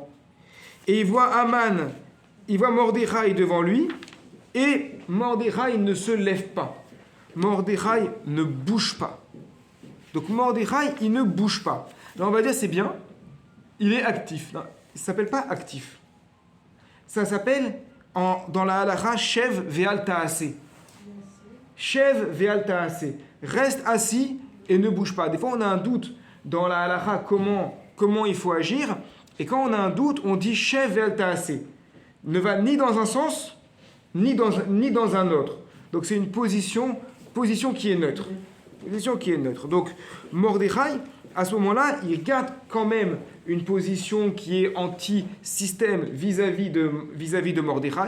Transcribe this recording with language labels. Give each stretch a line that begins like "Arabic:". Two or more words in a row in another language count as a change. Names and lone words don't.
French: Et il voit Haman, il voit Mordechai devant lui, et Mordechai ne se lève pas. Mordechai ne bouge pas. Donc Mordechai, il ne bouge pas. Là, on va dire c'est bien, il est actif. Non, il ne s'appelle pas actif. Ça s'appelle, dans la halakha,
Hebrew: שב ואל תעשה. שב ואל תעשה.
French: Reste assis et ne bouge pas. Des fois, on a un doute dans la halakha comment il faut agir. Et quand on a un doute, on dit
Hebrew: שב ואל תעשה.
French: Ne va ni dans un sens, ni dans un autre. Donc c'est une position qui est neutre. Position qui est neutre. Donc Mordechai, à ce moment-là, il garde quand même une position qui est anti-système vis-à-vis de Mordechai.